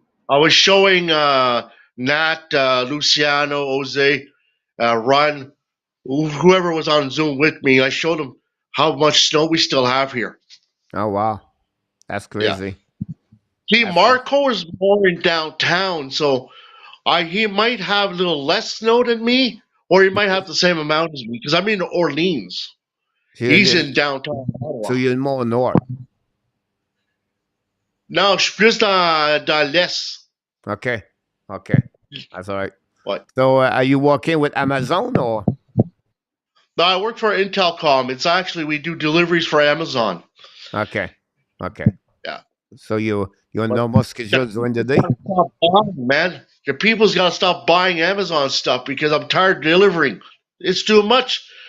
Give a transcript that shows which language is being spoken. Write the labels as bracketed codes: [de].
[en] I was showing Nat, Luciano, Jose, Ron, whoever was on Zoom with me, I showed them how much snow we still have here. Oh wow. That's crazy. Yeah. See, Marco is more in downtown, so he might have a little less snow than me, or he might have the same amount as me, because I'm in Orleans. He's in downtown Ottawa. So you're more north. [fr] Non, je suis plus dans l'Est. [en] Okay. That's all right. What? So are you working with Amazon or? No, I work for Intelcom. It's actually, we do deliveries for Amazon. Okay. Yeah. So you're normal schedule during the day? Man, the people's got to stop buying Amazon stuff because I'm tired of delivering. It's too much.